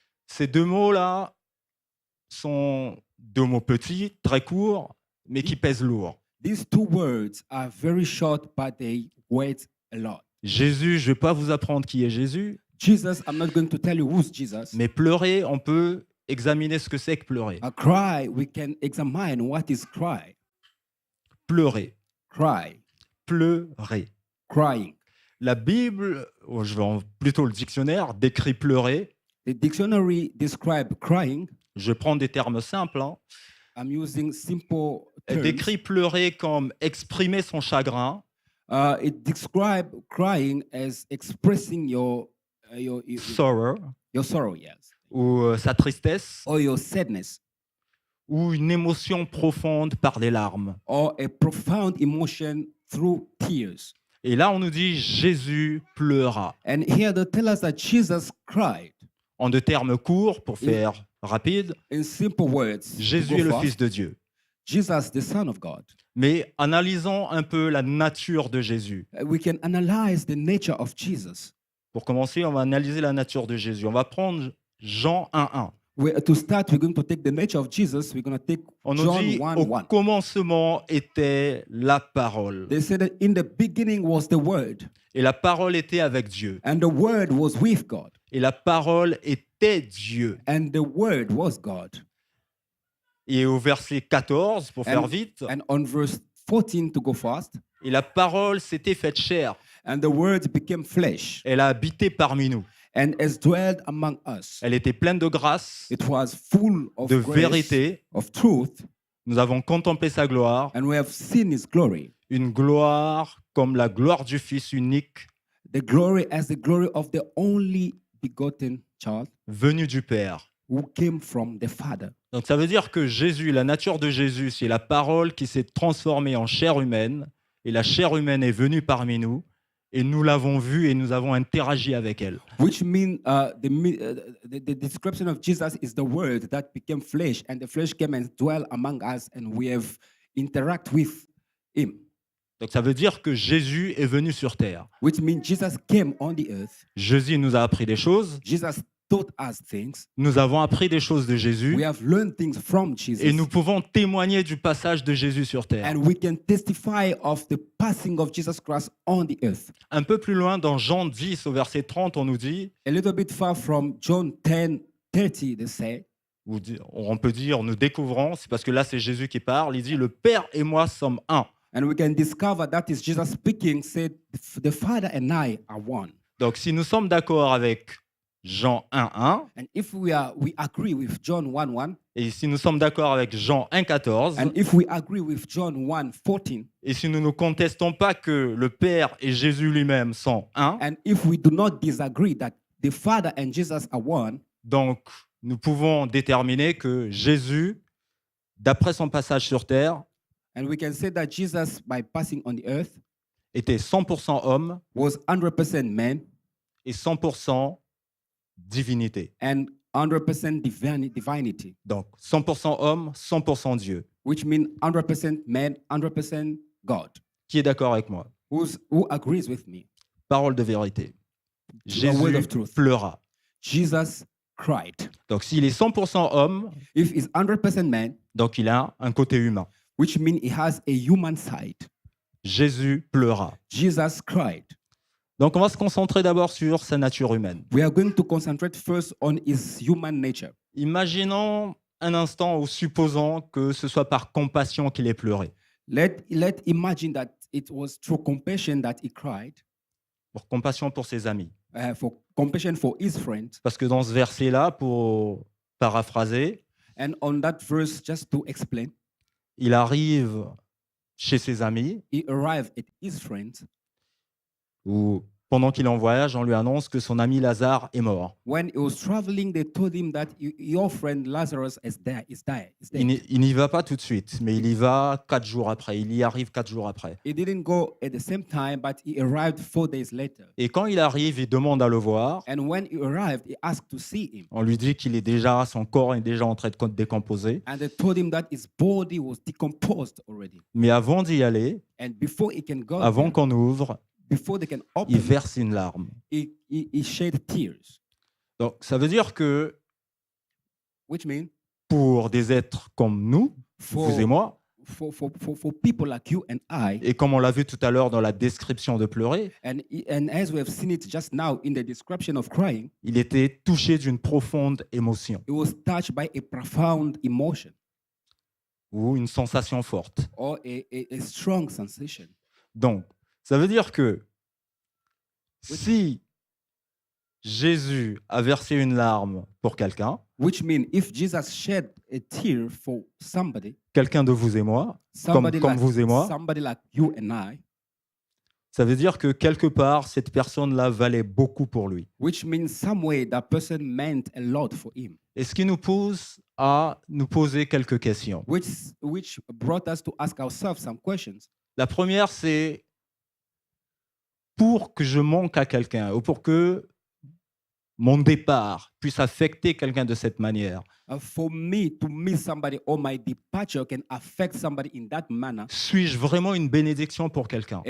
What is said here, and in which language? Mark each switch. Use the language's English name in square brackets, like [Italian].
[French] Ces deux mots-là sont deux mots petits, très courts, mais qui pèsent lourd. [English] These two words are very short, but they weigh a lot. [French] Jésus, je ne vais pas vous apprendre qui est Jésus, [English] Jesus, I'm not going to tell you who's Jesus. [French] mais pleurer, on peut examiner ce que c'est que pleurer. [English] A cry, we can examine what is cry. [French] Pleurer, [English] Cry, [French] pleurer. [English] crying. [French] La Bible, je vais plutôt le dictionnaire, décrit pleurer. [English] The dictionary describe crying. [French] Je prends des termes simples. Hein. [English] I'm using simple [French] Elle [English] terms. [French] décrit pleurer comme exprimer son chagrin, [English] It describes crying as expressing your sorrow, sorrow, yes, [French] ou sa tristesse, [English] or your sadness, [French] ou une émotion profonde par des larmes. [English] or a profound emotion through tears. [French] Et là, on nous dit Jésus pleura. [English] And here they tell us that Jesus cried. [French] En deux termes courts, pour faire rapide, [English] In simple words, to [French] Jésus [English] go [French] est le [English] fast, [French] Fils de Dieu. [English] Jesus, the Son of God. [French] Mais analysons un peu la nature de Jésus. [English] We can analyze the nature of Jesus. [French] Pour commencer, on va analyser la nature de Jésus. On va prendre Jean 1.1. [English] To start, we're going to take the nature of Jesus. We're going to take [French] On nous [English] John [French] dit, [English] 1:1. [French] au commencement était la parole. [English] They said that in the beginning was the Word, [French] Et la parole était avec Dieu. [English] and the Word was with God, [French] Et la parole était Dieu. [English] and the Word was God. [French] Et au verset 14, pour faire vite, [English] And on verse 14, to go fast, [French] et la parole s'était faite chair. [English] and the Word became flesh [French] Elle a habité parmi nous. [English] and has dwelled among us. [French] Elle était pleine de grâce, [English] It was full of [French] de [English] grace, [French] vérité. [English] of truth, [French] Nous avons contemplé sa gloire, [English] and we have seen His glory. [French] une gloire comme la gloire du Fils unique [English] The glory as the glory of the only begotten child [French] venu du Père. [English] who came from the Father. [French] Donc ça veut dire que Jésus, la nature de Jésus, c'est la parole qui s'est transformée en chair humaine, et la chair humaine est venue parmi nous, et nous l'avons vue et nous avons interagi avec elle. [English] Which means the description of Jesus is the Word that became flesh, and the flesh came and dwelt among us, and we have interact with Him. [French] Donc ça veut dire que Jésus est venu sur terre. [English] Which means Jesus came on the earth. [French] Jésus nous a appris des choses, [English] Jesus taught us things. [French] nous avons appris des choses de Jésus, [English] We have learned things from Jesus. [French] et nous pouvons témoigner du passage de Jésus sur terre. [English] And we can testify of the passing of Jesus Christ on the earth. [French] Un peu plus loin, dans Jean 10, au verset 30, on nous dit, [English] A little bit far from John 10:30, they say, [French] ou on peut dire, nous découvrons, c'est parce que là c'est Jésus qui parle, il dit, le Père et moi sommes un. [English] and we can discover that is Jesus speaking, said, the Father and I are one. [French] Donc si nous sommes d'accord avec Jean 1.1, [English] And if we agree with John 1:1, [French] et si nous sommes d'accord avec Jean 1.14, [English] and if we agree with John 1:14, [French] et si nous ne contestons pas que le Père et Jésus lui-même sont un, [English] and if we do not disagree that the Father and Jesus are one, [French] donc nous pouvons déterminer que Jésus, d'après son passage sur terre, [English] and we can say that Jesus, by passing on the earth, [French] était 100% homme [English] was 100% man [French] et 100% divinité. [English] and 100% divinity, [French] Donc 100% homme, 100% Dieu. [English] which means 100% man, 100% God. [French] Qui est d'accord avec moi? [English] Who agrees with me? [French] Parole de vérité. [English] The word [French] Jésus [English] of truth. [French] pleura. [English] Jesus cried. [French] Donc s'il est 100% homme, [English] If he's 100% man, [French] donc il a un côté humain. [English] which means he has a human side. [French] Jésus pleura. [English] Jesus cried. [French] Donc on va se concentrer d'abord sur sa nature humaine. [English] We are going to concentrate first on his human nature. [French] Imaginons un instant ou supposons que ce soit par compassion qu'il ait pleuré. [English] Let imagine that it was through compassion that he cried, [French] Pour compassion pour ses amis. [English] for compassion for his friends. [French] Parce que dans ce verset-là, pour paraphraser, [English] And on that verse, just to explain, [French] il arrive chez ses amis [English] he arrived at his friends, [French] où pendant qu'il est en voyage, on lui annonce que son ami Lazare est mort. [English] When he was traveling, they told him that your friend Lazarus is dead. [French] Il n'y va pas tout de suite, mais il y va 4 jours après. Il y arrive 4 jours après. [English] He didn't go at the same time, but he arrived 4 days later. [French] Et quand il arrive, il demande à le voir. [English] And when he arrived, he asked to see him. [French] On lui dit qu'il est déjà, son corps est déjà en train de décomposer. [English] And they told him that his body was decomposed already. [French] Mais avant d'y aller, [English] And before he can go, [French] avant [English] there, [French] qu'on ouvre, [English] before they can [French] il [English] open, [French] verse une larme. [English] he shed tears, [French] Donc, ça veut dire que [English] which means [French] pour des êtres comme nous, vous et moi, [English] for people like you and I, [French] et comme on l'a vu tout à l'heure dans la description de pleurer, [English] and as we have seen it just now in the description of crying, [French] il était touché d'une profonde émotion [English] he was touched by a profound emotion [French] ou une sensation forte. [English] or a strong sensation. [French] Donc, ça veut dire que si Jésus a versé une larme pour quelqu'un, [English] Which means if Jesus shed a tear for somebody, [French] quelqu'un de vous et moi, [English] somebody [French] comme [English] like [French] vous et moi, [English] somebody like you and I, [French] ça veut dire que quelque part, cette personne-là valait beaucoup pour lui. [English] which means some way that person meant a lot for him, [French] Et ce qui nous pousse à nous poser quelques questions. [English] which brought us to ask ourselves some questions. [French] La première, c'est pour que je manque à quelqu'un ou pour que mon départ puisse affecter quelqu'un de cette manière, [English] For me to miss somebody or my departure can affect somebody in that manner, [French] suis-je vraiment une bénédiction pour quelqu'un